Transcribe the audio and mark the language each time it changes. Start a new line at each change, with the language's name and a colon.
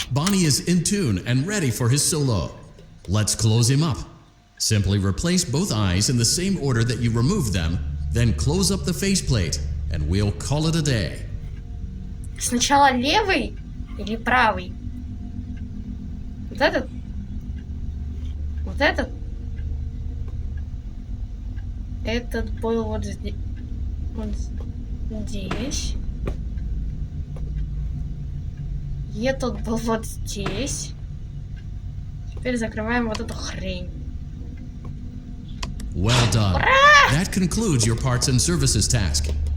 English: Bonnie is in tune and ready for his solo. Let's close him up. Simply replace both eyes in the same order that you removed them, then close up the faceplate, and we'll call it a day.
Russian: Сначала левый или правый? Вот этот? Вот этот? Этот был вот здесь. Вот здесь. И этот был вот здесь. Теперь закрываем вот эту хрень.
English: Well done. That concludes your parts and services task.